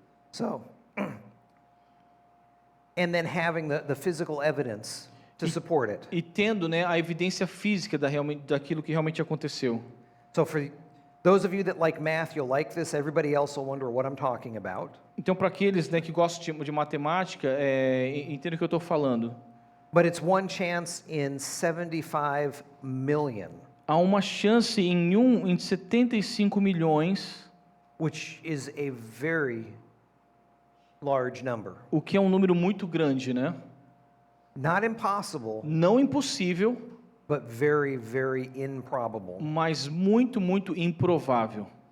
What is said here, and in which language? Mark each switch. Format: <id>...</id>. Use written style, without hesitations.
<en>so, and then having the physical evidence to support it.</en> <pt>E tendo, né, a evidência física daquilo que realmente aconteceu.</pt> <en>So for those of you that like math, you'll like this. Everybody else will wonder what I'm talking about.</en> <pt>Então, para aqueles, né, que gostam de matemática, entendem o que eu estou falando.</pt> <en>But it's one chance in 75 million,</en> <pt>Há uma chance em 75 milhões,</pt> <en>which is a very large number.</en> <pt>o que é um número muito grande, né?</pt> <en>Not impossible,</en> <pt>Não impossível,</pt> <en>but very, very improbable.</en> <pt>mas muito, muito improvável.</pt>